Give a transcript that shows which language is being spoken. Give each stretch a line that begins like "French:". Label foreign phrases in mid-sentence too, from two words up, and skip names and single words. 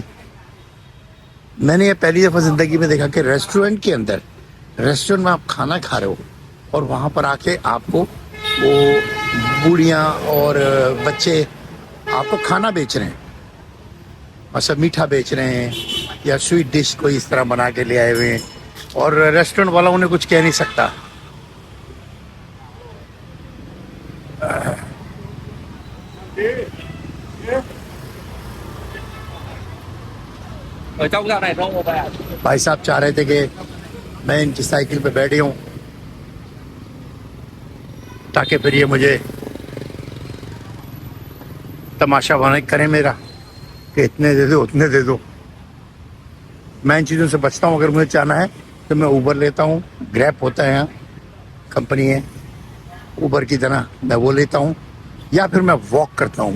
Urdu: میں نے یہ پہلی دفعہ زندگی میں دیکھا کہ ریسٹورنٹ میں آپ کھانا کھا رہے ہو اور وہاں پر آ کے آپ کو وہ بوڑھیاں اور بچے آپ کو کھانا بیچ رہے ہیں، مطلب میٹھا بیچ رہے ہیں یا
English: sweet dish
Urdu: کوئی اس طرح بنا کے لے آئے ہوئے ہیں، اور ریسٹورنٹ والا انہیں کچھ کہہ نہیں سکتا.
Vietnamese: Ở trong dạo này không có bạn.
Urdu: بھائی صاحب چاہ رہے تھے کہ میں ان کی سائیکل پہ بیٹھے ہوں تاکہ پھر یہ مجھے تماشا بنا کریں میرا کہ اتنے دے دو اتنے دے دو. میں ان چیزوں سے بچتا ہوں۔ اگر مجھے چاہنا ہے تو میں اوبر لیتا ہوں، گریب ہوتا ہے یہاں کمپنی ہے اوبر کی طرح، میں وہ لیتا ہوں، یا پھر میں واک کرتا ہوں.